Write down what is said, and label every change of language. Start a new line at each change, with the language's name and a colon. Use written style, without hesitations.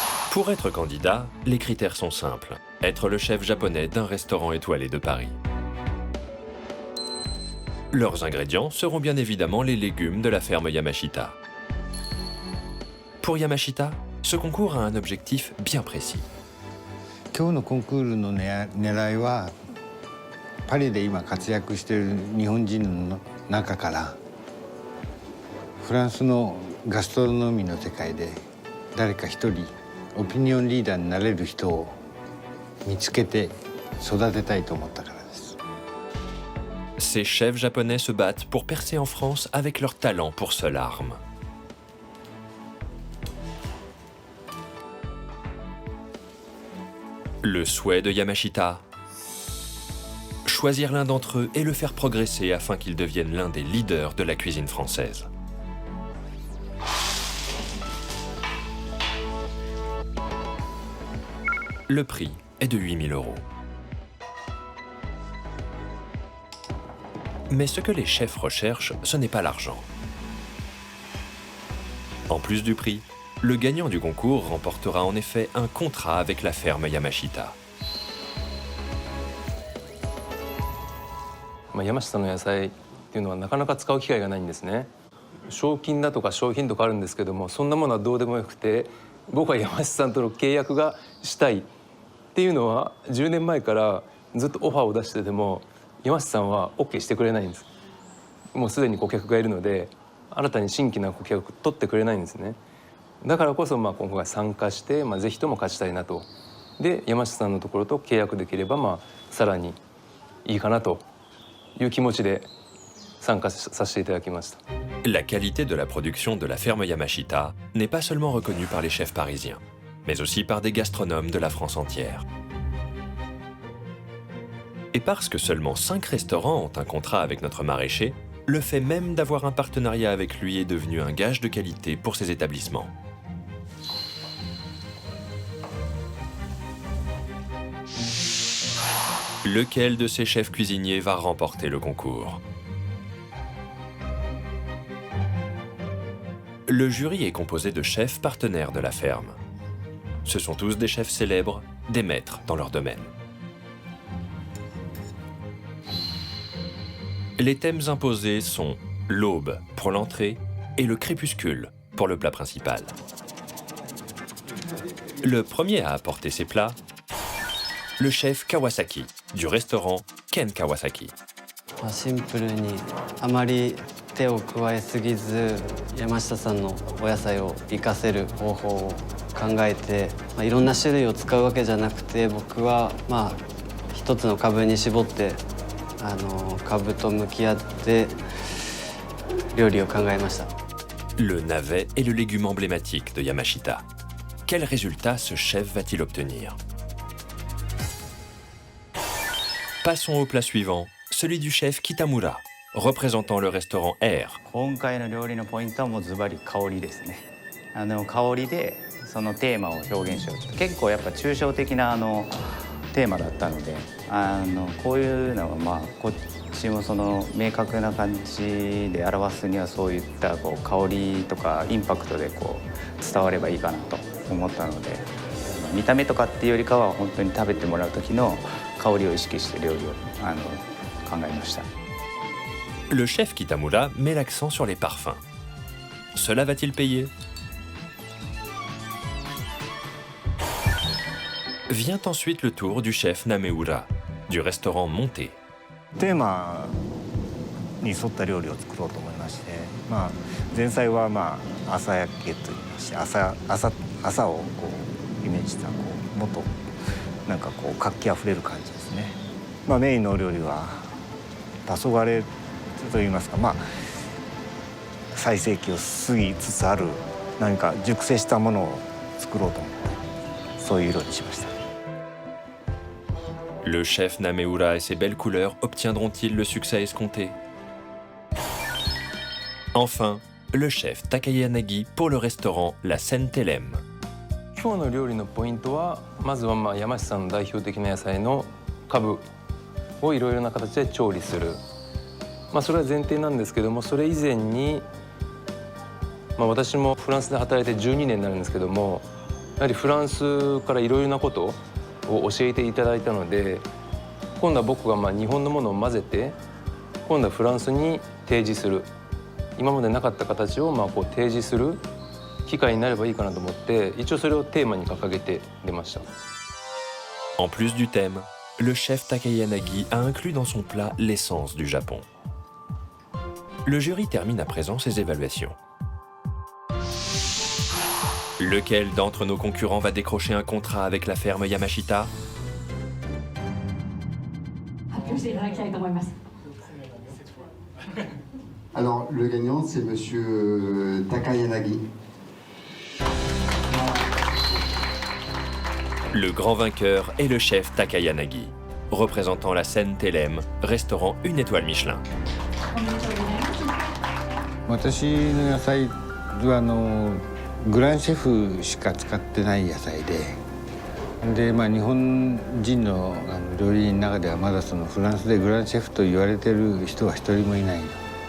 French: Pour être candidat, les critères sont simples. Être le chef japonais d'un restaurant étoilé de Paris. Leurs ingrédients seront bien évidemment les légumes de la ferme Yamashita. Pour Yamashita, ce concours a un objectif bien précis.
Japanese: 今日のコンクールの狙いはパリで今活躍している日本人の中からフランスのガストロノミーの世界で誰か一人オピニオンリーダーになれる人を見つけて育てたいと思ったからです。
French: Ces chefs japonais se battent pour percer en France avec leur talent pour seule arme. Le souhait de Yamashita, choisir l'un d'entre eux et le faire progresser afin qu'il devienne l'un des leaders de la cuisine française. Le prix est de 8 000 €. Mais ce que les chefs recherchent, ce n'est pas l'argent. En plus du prix, le gagnant du concours remportera en effet un contrat avec la ferme Yamashita.
Japanese: 山下の野菜っていうのはなかなか使う機会がないんですね。賞金だとか商品とかあるんですけども、そんなものはどうでもよくて、僕は山下さんとの契約がしたいっていうのは10年前からずっとオファーを出してても山下さんは OK してくれないんです。もうすでに顧客がいるので新たに新規な顧客を取ってくれないんですね。だからこそ今回参加して、ぜひとも勝ちたいなと。で山下さんのところと契約できればさらにいいかなという気持ちで参加させていただきました。
French: La qualité de la production de la ferme Yamashita n'est pas seulement reconnue par les chefs parisiens, mais aussi par des gastronomes de la France entière. Et parce que seulement 5 restaurants ont un contrat avec notre maraîcher, le fait même d'avoir un partenariat avec lui est devenu un gage de qualité pour ces établissements. Lequel de ces chefs cuisiniers va remporter le concours? Le jury est composé de chefs partenaires de la ferme. Ce sont tous des chefs célèbres, des maîtres dans leur domaine. Les thèmes imposés sont l'aube pour l'entrée et le crépuscule pour le plat principal. Le premier à apporter ces plats, le chef Kawasaki du restaurant Ken Kawasaki.
Japanese: シンプルにあまり手を加えすぎず山下さんのお野菜を活かせる方法を考えて、いろんな種類を使うわけじゃなくて僕は一つの株に絞って株と向き合って料理を考えました。
French: Le navet est le légume emblématique de Yamashita. Quel résultat ce chef va-t-il obtenir? Passons au plat suivant, celui du chef Kitamura, représentant le restaurant Air.
Japanese: 今回の料理のポイントはもうズバリ香りですね。香りでそのテーマを表現しようと。結構やっぱ抽象的なテーマだったので、こういうのがまあこっちもその明確な感じで表すにはそういったこう香りとかインパクトでこう伝わればいいかなと思ったので、見た目とかっていうよりかは本当に食べてもらう時の香りを意識して料理を考えました。
French: Le chef Kitamura met l'accent sur les parfums. Cela va-t-il payer? Vient ensuite le tour du chef Nameura, du restaurant Monté.
Japanese: テーマに沿った料理を作ろうと思いまして、前菜は朝焼けといいまして朝をこうイメージしたこうもっとなんかこう活気あふれる感じですね。メインのお料理は黄昏といいますか、最盛期を過ぎつつある何か熟成したものを作ろうと思ってそういう色にしました。
French: Le chef Nameura et ses belles couleurs obtiendront-ils le succès escompté? Enfin, le chef Takayanagi pour le restaurant La Sentelem.
Japanese: 今日の料理のポイントはまずは山下さんの代表的な野菜のカブをいろいろな形で調理する、それは前提なんですけども、それ以前に、私もフランスで働いて12年になるんですけども、やはりフランスからいろいろなことを教えていただいたので、今度は僕が日本のものを混ぜて今度はフランスに提示する、今までなかった形をこう提示する機会になればいいかなと思って、一応それをテーマに掲げて出ました。
French: En plus du thème, le chef Takayanagi a inclus dans son plat l'essence du Japon. Le jury termine à présent ses évaluations. Lequel d'entre nos concurrents va décrocher un contrat avec la ferme Yamashita? Alors, le gagnant, c'est Monsieur Takayanagi. Le grand vainqueur est le chef Takayanagi, représentant la Sentelem, restaurant 1 étoile Michelin.
Japanese: 私の野菜はグランシェフしか使ってない野菜で、日本人の料理人の中ではまだそのフランスでグランシェフと言われてる人は一人もいないの。